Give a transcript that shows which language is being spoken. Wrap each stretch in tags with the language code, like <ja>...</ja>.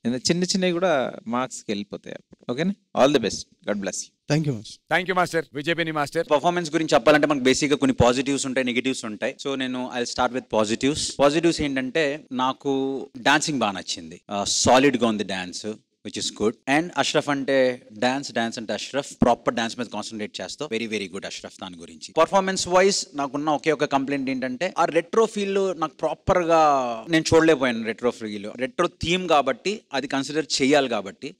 <te>చిన్న చిన్నవి కూడా మార్క్స్కి వెళ్ళిపోతాయి అప్పుడు.</te> <en>ఓకేనా? All the best. God bless you. Thank you master. విజయపిని master,</en> <te>performance గురించి చెప్పాలంటే మనకు బేసిక్ గా కొన్ని పాజిటివ్స్ ఉంటాయి, నెగిటివ్స్ ఉంటాయి. సో నేను</te> <en>I start with positives</en> <te>ఏంటంటే నాకు డాన్సింగ్ బాగా నచ్చింది. సాలిడ్ గా ఉంది dance,</te> <en>which is good.</en> <te>And Ashraf ante dance ante Ashraf proper dance మీద కాన్సంట్రేట్ చేస్తా. వెరీ గుడ్ Ashraf దాని గురించి. పర్ఫార్మెన్స్ వైజ్ నాకున్న ఒకే కంప్లైంట్ ఏంటంటే ఆ రెట్రో ఫీల్ నాకు ప్రాపర్ గా నేను చూడలేకపోయాను. రెట్రో థీమ్ కాబట్టి అది కన్సిడర్ చేయాలి కాబట్టి.</te>